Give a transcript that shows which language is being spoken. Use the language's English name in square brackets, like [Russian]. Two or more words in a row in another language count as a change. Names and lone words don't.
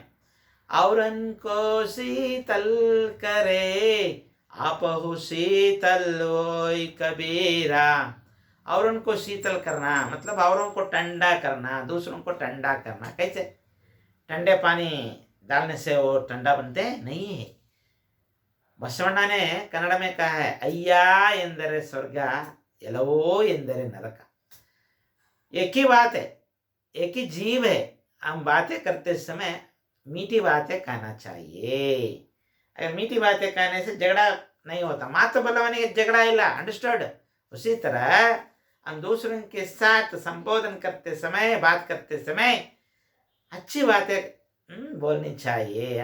[Hindi] औरन को शीतल करे आपहु शीतल होय कबीरा। और उनको शीतल करना मतलब औरों को ठंडा करना, दूसरों को ठंडा करना। कैसे? ठंडे पानी डालने से वो ठंडा बनते नहीं है। बसवಣ್ಣ ने कन्नड़ में कहा है, अय्या [Kannada] ಎಂದರೆ ಸ್ವರ್ಗ, ಎಲವೋ ಎಂದರೆ [Hindi] नरक। एक ही बात है, एक ही जीव है। हम बातें करते समय मीठी बातें कहना चाहिए। अगर मीठी बातें कहने से झगड़ा नहीं होता। [Kannada] ಮಾತೊ ಬಲವನೆ ಜಗಳ ಇಲ್ಲ। अंडरस्टूड? [Hindi] उसी तरह हम दूसरों के साथ संबोधन करते समय, बात करते समय अच्छी बातें बोलनी चाहिए।